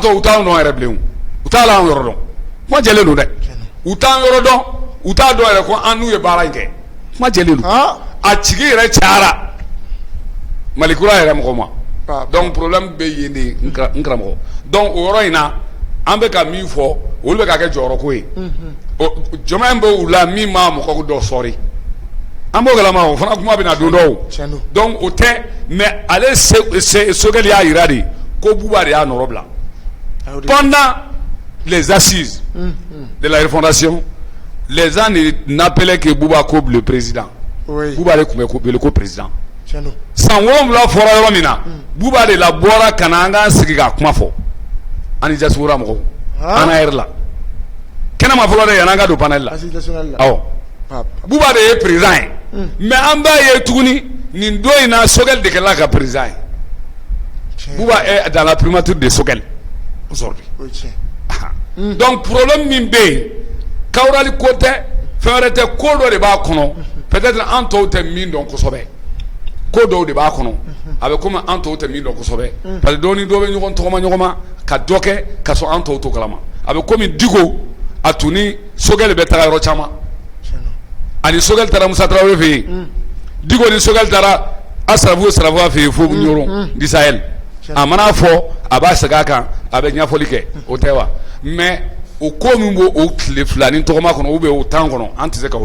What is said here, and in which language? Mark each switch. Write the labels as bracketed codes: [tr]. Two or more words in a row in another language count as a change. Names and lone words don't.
[bm] tɔ u t'anw dɔn yɛrɛ bilen u t'a la an yɔrɔ dɔn kuma jɛlen don dɛ u t'an yɔrɔ dɔn u t'a dɔn yɛrɛ ko an n'u ye baara in kɛ kuma jɛlen don a cigi yɛrɛ cayara Malikura yɛrɛ mɔgɔ ma [fr] donc problème [bm] bɛ yen de n karamɔgɔ donc o yɔrɔ in na an bɛ ka min fɔ olu bɛ ka kɛ jɔyɔrɔ ko ye jɔn bɛ u la min ma mɔgɔ dɔ sɔri an b'o kalama o fana kuma bɛ na don dɔw donc o tɛ mais ale Sogɛl y'a jira de ko Buba de y'a nɔrɔ bila [fr] pendant les assises de la refondation les gens n'appelaient que Buba comme le président [bm] Buba de tun bɛ wele ko président san 7 fɔra yɔrɔ min na Buba de la bɔra ka na an k'an sigi ka kuma fɔ ani diaspora mɔgɔw an yɛrɛ la kɛnɛma fɔlɔ de yan'an ka don panel la awɔ Buba de ye président ye mais an b'a ye tuguni nin don in na Sogɛl de kɛla ka président ye [fr] Buba est dans la primature de Sogɛl aujourd'hui donc problème [bm] min bɛ yen Kawurali ko tɛ fɛn wɛrɛ tɛ ko dɔ de b'a kɔnɔ peut-être an tɔw tɛ min dɔn kosɛbɛ ko dɔw de b'a kɔnɔ a bɛ komi an tɔw tɛ min dɔn kosɛbɛ [fr] parce que [bm] dɔw ni dɔw bɛ ɲɔgɔn tɔgɔma ka dɔ kɛ ka sɔrɔ an tɔw to kalama a bɛ komi Diko a tun ni Sogɛl bɛ taga yɔrɔ caman ani Sogɛl taara Musa Tarawele fɛ yen Diko ni Sogɛl taara Asrafu fɛ yen fo Ɲoro di Sahel a mana fɔ a b'a segin a kan a bɛ ɲɛfɔli kɛ o tɛ wa mais o ko min b'o o tile 2 ni tɔgɔma kɔnɔ [fr] ou bien [bm] o temps kɔnɔ an tɛ se ka